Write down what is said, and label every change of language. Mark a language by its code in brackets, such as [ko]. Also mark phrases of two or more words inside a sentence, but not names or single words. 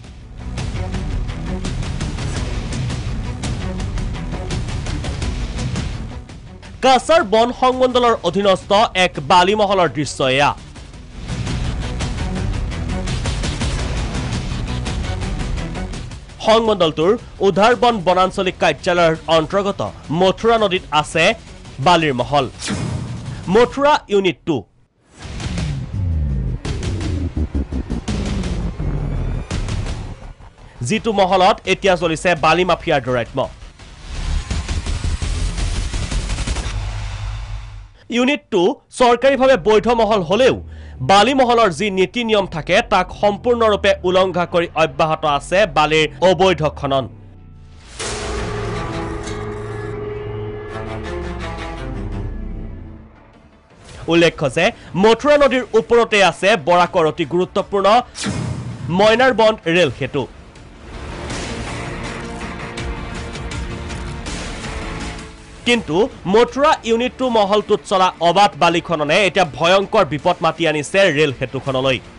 [as] কাছাৰ বন সংমণ্ডলৰ অধীনস্থ এক বালি মহলৰ দৃশ্য এয়া সংমণ্ডলটোৰ উধাৰবন বনাঞ্চলিক কাৰ্যালয়ৰ অন্তৰ্গত মথুৰা নদীত আছে বালিৰ মহল মথুৰা ইউনিট 2 জিতু মহলত এতিয়া চলিছে বালি মাফিয়াৰ দৌৰাত্ম্য ইউনিট 2 চৰকাৰী ভাৱে বৈধ মহল হ'লেও বালি মহলৰ যি নীতি নিয়ম থাকে তাক সম্পূৰ্ণ ৰূপে উলংঘা কৰি অব্যাহত আছে বালিৰ অবৈধ খনন উল্লেখ্য যে মথুৰা নদীৰ ওপৰতে আছে বৰাকৰ অতি গুৰুত্বপূৰ্ণ ময়নাৰবন ৰেল সেতু কিন্তু মথুৰা ইউনিট 2 মহলটুত চলা অবাধ বালি খননে এটা ভয়ংকৰ বিপদ মাতি আনিছে ৰেল সেতুখনলৈ